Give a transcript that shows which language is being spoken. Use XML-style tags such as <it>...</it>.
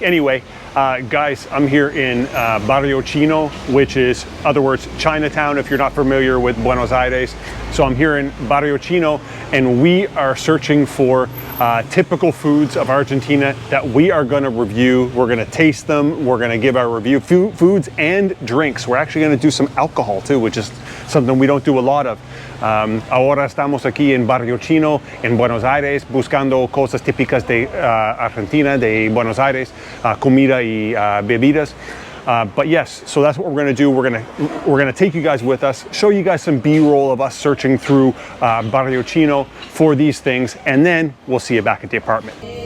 <en>Anyway, guys, I'm here in Barrio Chino, which is, other words, Chinatown, if you're not familiar with Buenos Aires. So I'm here in Barrio Chino, and we are searching for typical foods of Argentina that we are gonna review. We're gonna taste them. We're gonna give our review, foods and drinks. We're actually gonna do some alcohol too, which is something we don't do a lot of.</en> <es>Ahora estamos aquí en Barrio Chino, en Buenos Aires, buscando cosas típicas de Argentina, de Buenos Aires, comida y bebidas.</es> <en>But yes, so that's what we're gonna do. We're gonna take you guys with us, show you guys some B-roll of us searching through Barrio Chino for these things, and then we'll see you back at the apartment.</en>